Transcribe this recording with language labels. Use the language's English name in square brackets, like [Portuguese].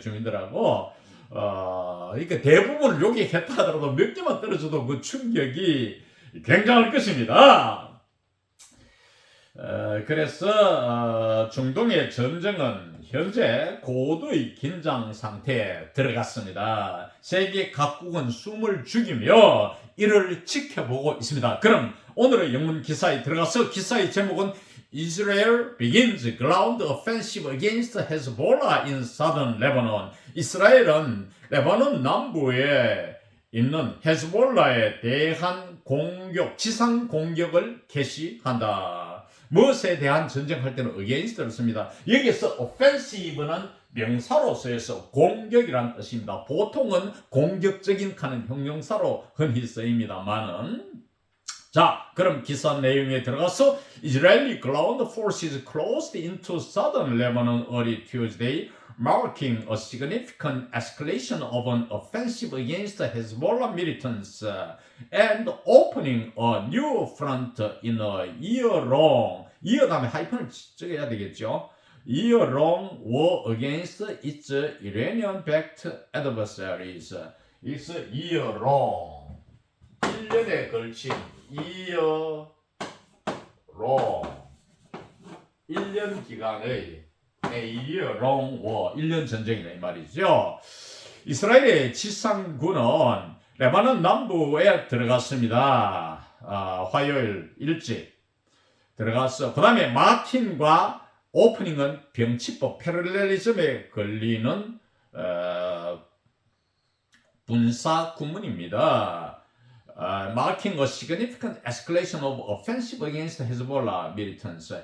[Korean] 주민들하고 그러니까 대부분을 요격했다 하더라도 몇 개만 떨어져도 그 충격이 굉장할 것입니다. 그래서 중동의 전쟁은 현재 고도의 긴장 상태에 들어갔습니다. 세계 각국은 숨을 죽이며 이를 지켜보고 있습니다. 그럼 오늘의 영문 기사에 들어가서 기사의 제목은 [English] Israel begins ground offensive against Hezbollah in southern Lebanon. [Korean] 이스라엘은 레바논 남부에 있는 헤즈볼라에 대한 공격, 지상 공격을 개시한다. 무엇에 대한 전쟁할 때는 against를 씁니다. 여기서 offensive는 명사로 쓰여서 공격이란 뜻입니다. 보통은 공격적인 하는 형용사로 흔히 쓰입니다만은 자, 그럼 기사 내용에 들어가서 [English] Israeli ground forces closed into southern Lebanon early Tuesday, marking a significant escalation of an offensive against Hezbollah militants and opening a new front in a year-long, year [Korean] 다음에 하이픈을 적어야 되겠죠. [English] year-long war against its Iranian-backed adversaries. It's year-long. [Korean] 1년에 걸친 year-long. 1년 기간의 year-long war, 1년 전쟁이네 이 말이죠. 이스라엘의 지상군은 레바논 남부에 들어갔습니다. 화요일 일찍 들어갔어. 그 다음에 마틴과 오프닝은 병치법 패럴렐리즘에 걸리는 분사 구문입니다. [English] Marking a significant escalation of offensive against Hezbollah militants.